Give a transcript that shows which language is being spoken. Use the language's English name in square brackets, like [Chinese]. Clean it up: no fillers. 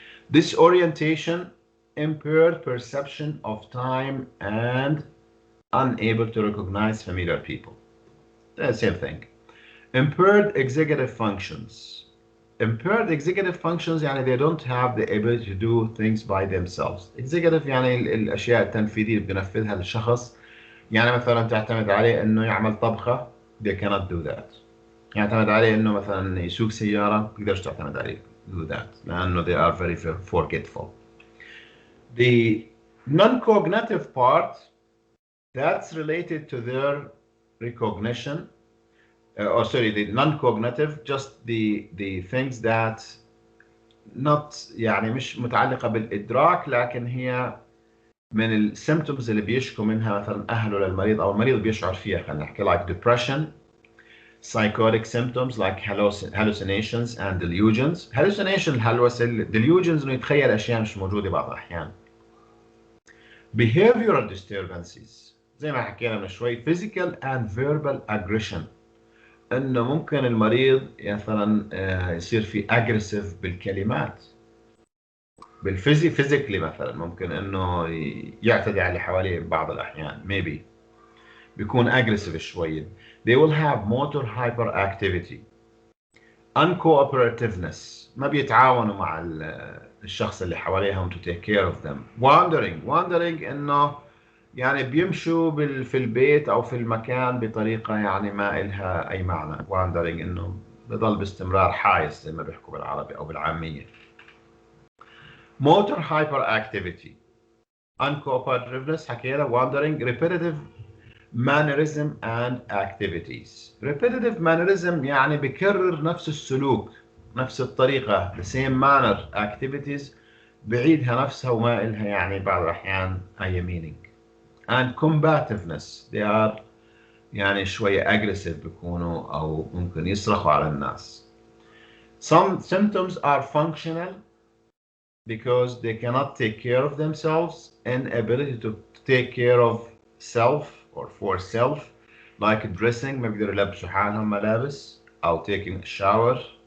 [English] Disorientation, impaired perception of time and unable to recognize familiar people. Same thing. Impaired executive functions. Impaired executive functions يعني they don't have the ability to do things by themselves. [Arabic] Executive يعني الأشياء التنفيذية اللي بينفذها الشخص. يعني مثلا تعتمد عليه إنه يعمل طبخة. [English] They cannot do that. [Arabic] يعتمد عليه إنه مثلا يسوق سيارة، ما تقدرش تعتمد عليه [English] do that [Arabic] لأنه [English] they are very forgetful. The non-cognitive part that's related to their recognition, or sorry, the non-cognitive just the things that not [Arabic] يعني مش متعلقة بالإدراك، لكن هي من السيمتومز اللي بيشكوا منها مثلا أهله للمريض أو المريض بيشعر فيها. خلينا نحكي [English] like depression, psychotic symptoms like hallucinations and delusions. hallucination delusions [Arabic] انه يتخيل اشياء مش موجوده بعض الاحيان. [English] behavioral disturbances [Arabic] زي ما حكينا من شوي [English] physical and verbal aggression [Arabic] انه ممكن المريض مثلا يصير في aggressive بالكلمات physically مثلا ممكن انه يعتدي على اللي حواليه بعض الاحيان maybe بيكون aggressive شوية. [English] they will have motor hyperactivity uncooperativeness [Arabic] ما بيتعاونوا مع الشخص اللي حواليهم [English] to take care of them. [Arabic] wandering انه يعني بيمشوا في البيت او في المكان بطريقة يعني ما إلها اي معنى. wandering انه بضل باستمرار حايس زي ما بيحكوا بالعربي او بالعامية. [English] motor hyperactivity uncooperativeness حكينا. wandering repetitive mannerism and activities. repetitive mannerism [Arabic] يعني بكرر نفس السلوك نفس الطريقة [English] the same manner. [Arabic] activities بعيدها نفسها وما إلها يعني بعض الأحيان أي meaning. [English] and combativeness they are [Arabic] يعني شوية aggressive بيكونوا أو ممكن يصرخوا على الناس. [English] some symptoms are functional because they cannot take care of themselves. inability to take care of self or for self like dressing [Arabic] ما بيقدروا يلبسوا حالهم ملابس أو [English] taking a shower.